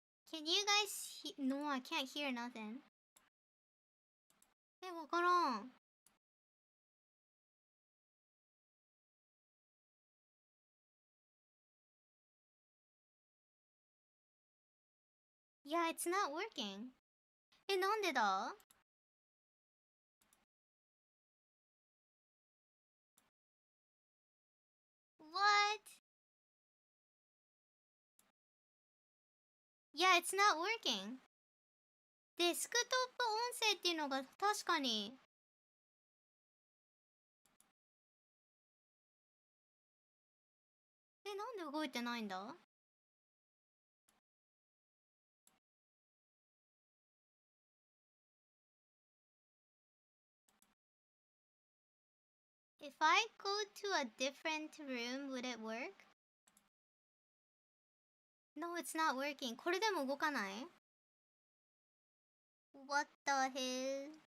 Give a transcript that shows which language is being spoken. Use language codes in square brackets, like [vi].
[en] Can you guys No, I can't hear nothing [ja] わからん [en] Yeah, it's not working [ja] なんでだ [en] What? Yeah, it's not working [ja] デスクトップ音声っていうのが確かになんで動いてないんだ [en] If I go to a different room, would it work? No, it's not working. [ja] これでも動かない [en] What the hell?